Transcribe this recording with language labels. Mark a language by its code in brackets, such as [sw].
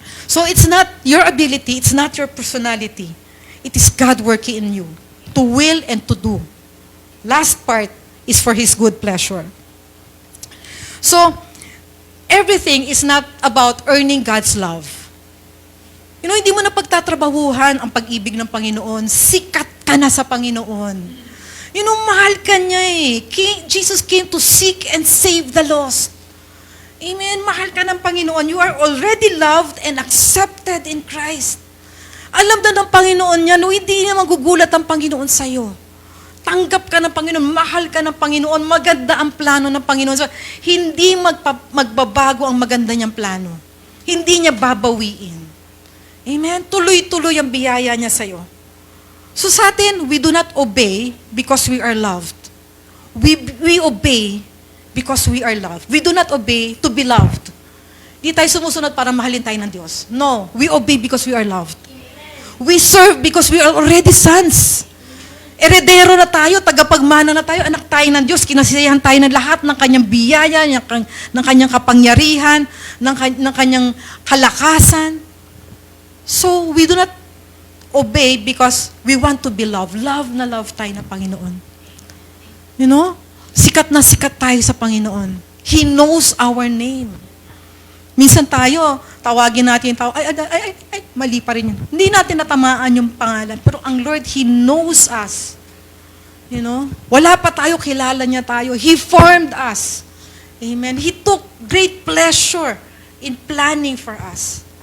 [en] So it's not your ability, it's not your personality. It is God working in you to will and to do. Last part is for His good pleasure. So, everything is not about earning God's love. [tl] Hindi mo na pagtatrabahuhan ang pag-ibig ng Panginoon. Sikat ka na sa Panginoon. Mahal ka niya eh. [en] Jesus came to seek and save the lost. Amen. [tl] Mahal ka ng Panginoon. [en] You are already loved and accepted in Christ. [tl] Alam na ng Panginoon niya, hindi niya magugulat ang Panginoon sa'yo. Tanggap ka ng Panginoon, mahal ka ng Panginoon, maganda ang plano ng Panginoon. So, hindi magbabago ang maganda niyang plano. Hindi niya babawiin. Amen? Tuloy-tuloy ang biyaya niya sa'yo. [en] So [tl] sa atin, [en] we do not obey because we are loved. We obey because we are loved. We do not obey to be loved. [tl] Di tayo sumusunod para mahalin tayo ng Diyos. [en] No, we obey because we are loved. We serve because we are already sons. [tl] Eredero na tayo, tagapagmana na tayo, anak tayo ng Diyos, kinasiyahan tayo ng lahat ng kanyang biyaya, ng kanyang kapangyarihan, ng kanyang kalakasan. [en] So, we do not obey because we want to be loved. [tl] Love na love tayo ng Panginoon. Sikat na sikat tayo sa Panginoon. [en] He knows our name. [tl] Minsan tayo, tawagin natin yung tao, ay, mali pa rin yun. Hindi natin natamaan yung pangalan. Pero ang Lord, [en] He knows us. [tl] Wala pa tayo, kilala niya tayo. [en] He formed us. Amen. He took great pleasure in planning for us.